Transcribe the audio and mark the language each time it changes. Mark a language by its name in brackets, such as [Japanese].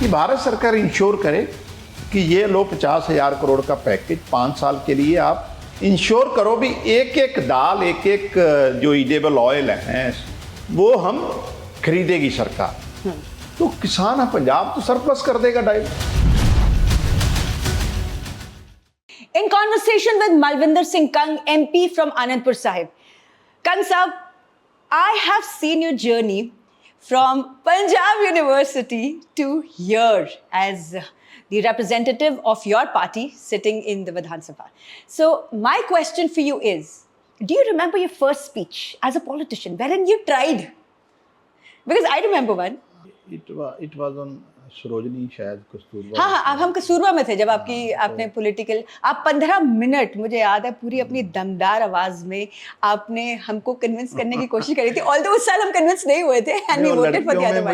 [Hindi] कि भारत सरकार इंश्योर करे कि ये लो 50,000 करोड़ का पैकेज 5 साल के लिए आप इंश्योर करो भी, एक एक दाल, एक एक जो ईडेबल ऑयल है वो हम खरीदेगी सरकार, तो किसान है पंजाब तो सरप्लस कर देगा direct. [English] In conversation with Malvinder Singh Kang, MP from Anandpur Sahib. Kang Sahib, I have seen your journey from Punjab University to here as the representative of your party sitting in the Vidhan Sabha. So my question for you is, do you remember your first speech as a politician wherein you tried? Because I remember one. It was on Sarojini, [Hindi] शायद [English] Kasturba. [Hindi] हाँ, अब हम कस्तूरबा में थे जब आपने political, आप 15 minute, मुझे याद है, पूरी अपनी दमदार आवाज में आपने हमको कन्विंस करने की कोशिश करी थी। ऑल्दो उस साल हम कन्विंस नहीं हुए थे, [English] and we voted for [Hindi] Gyanvapi.